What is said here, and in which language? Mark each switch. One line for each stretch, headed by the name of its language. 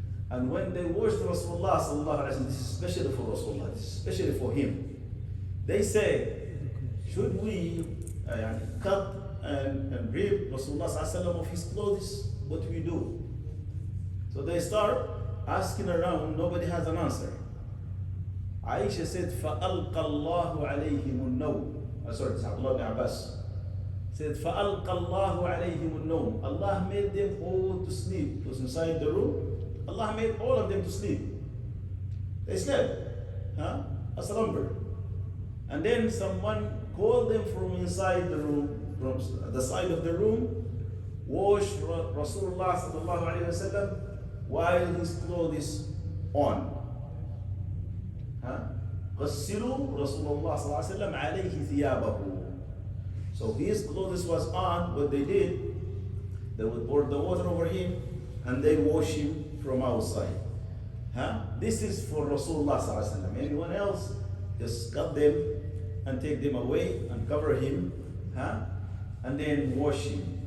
English: And when they washed Rasulullah ﷺ, this is especially for Rasulullah, this is especially for him, they say, should we cut and rip Rasulullah ﷺ of his clothes? What do we do? So they start asking around, nobody has an answer. Aisha said,
Arabic: فَأَلْقَى اللَّهُ عَلَيْهِمُ النَّوْمِ.
English: Sorry, it's Abdullah ibn Abbas. Said,
Arabic: فَأَلْقَى اللَّهُ عَلَيْهِمُ النَّوْمِ.
English: Allah made them all to sleep. It was inside the room. Allah made all of them to sleep. They slept. Huh? A slumber. And then someone called them from inside the room, from the side of the room, washed Rasulullah sallallahu alayhi wa sallam while his clothes is on.
Arabic: غسلوا رسول الله صلى الله عليه وسلم عليه ثيابه.
English: So his clothes was on. What they did, they would pour the water over him and they wash him from outside. This is for Rasulullah sallallahu alaihi wasallam. Anyone else, just cut them and take them away and cover him, and then wash him.